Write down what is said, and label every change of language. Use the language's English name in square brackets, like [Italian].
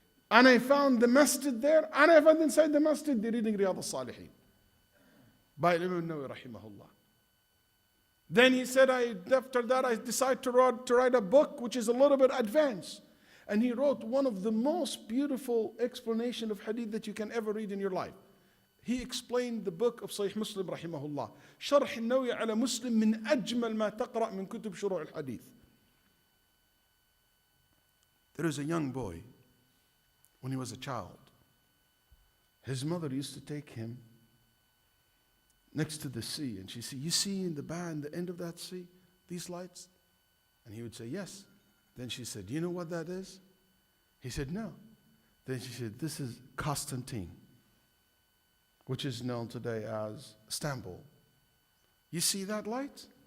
[English] And I found the masjid there, and I found inside the masjid they're reading Riyadh al-Salihin by Imam Nawawi rahimahullah. Then he said, after that I decided to write a book which is a little bit advanced. And he wrote one of the most beautiful explanation of hadith that you can ever read in your life. He explained the book of Sahih Muslim rahimahullah. [Arabic] شرح النووي على مسلم من أجمل ما تقرأ من كتب شروح الحديث. [English] There is a young boy, when he was a child, his mother used to take him next to the sea, and she said, you see in the band, the end of that sea, these lights? And he would say, yes. Then she said, you know what that is? He said, no. Then she said, this is Constantine, which is known today as Istanbul. You see that light?